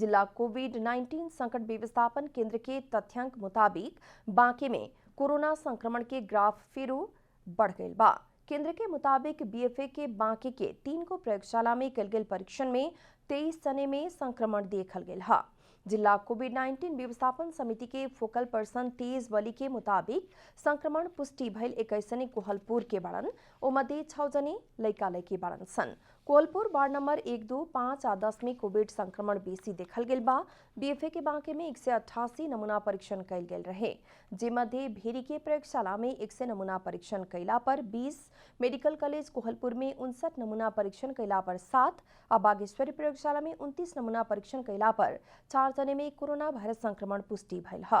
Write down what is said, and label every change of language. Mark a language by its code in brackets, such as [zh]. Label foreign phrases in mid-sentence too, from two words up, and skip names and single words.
[awa] जिला कोविड-19 संकट व्यवस्थापन केंद्र के तथ्यांक मुताबिक बांके में कोरोना संक्रमण के ग्राफ फिर बढ़ गई बा। केंद्र के मुताबिक बीएफए के बांके के 3 को प्रयोगशाला में कल गेल परीक्षण में 23 जने में संक्रमण देखल गेल हा। जिला कोविड-19 व्यवस्थापन समिति के फोकल पर्सन तेज वली के मुताबिक संक्रमण पुष्टि भइल 21 जने कोहलपुर के बाड़न, ओ मध्य 6 जने लइका लइकी बाड़न सन। कोहलपुर वार्ड नंबर 1, 2, 5 आ 10 में कोविड संक्रमण बेसी देखल गेल बा। बीएफए के बांके में 188 नमूना परीक्षण कइल गेल रहे, जे मध्य भेरी के प्रयोगशाला में 100 नमूना परीक्षण कैला पर 20, मेडिकल कॉलेज कोहलपुर में 59 नमूना परीक्षण कैला पर 7 और बागेश्वरी प्रयोगशाला में 29 नमूना परीक्षण कैला पर 4 जने में कोरोना वायरस संक्रमण पुष्टि भइल ह।